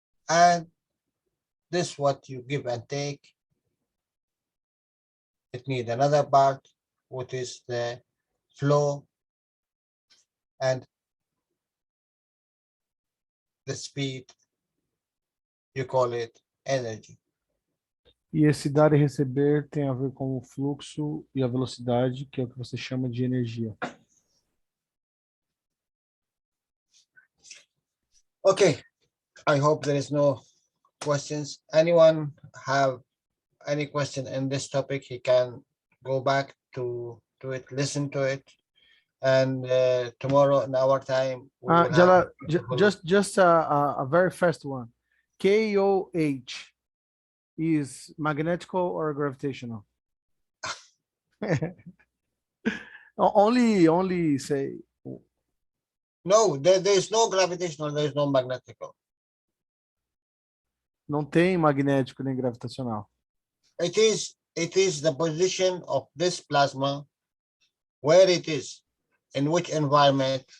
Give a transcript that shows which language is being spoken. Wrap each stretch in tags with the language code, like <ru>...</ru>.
<en>And this what you give and take. It need another part, which is the flow and the speed. You call it energy.</en> <pt>E esse dar e receber tem a ver com o fluxo e a velocidade, que é o que você chama de energia.</pt> <en>Okay, I hope there is no questions. Anyone have any question in this topic? He can go back to it, listen to it, and tomorrow in our time we will have Jalal, beautiful- just a very fast one. KOH is magnetical or gravitational? Only say No, there is no gravitational, there is no magnetical.</en> <pt>não tem magnético nem gravitacional.</pt> <en>It is the position of this plasma, where it is, in which environment</en>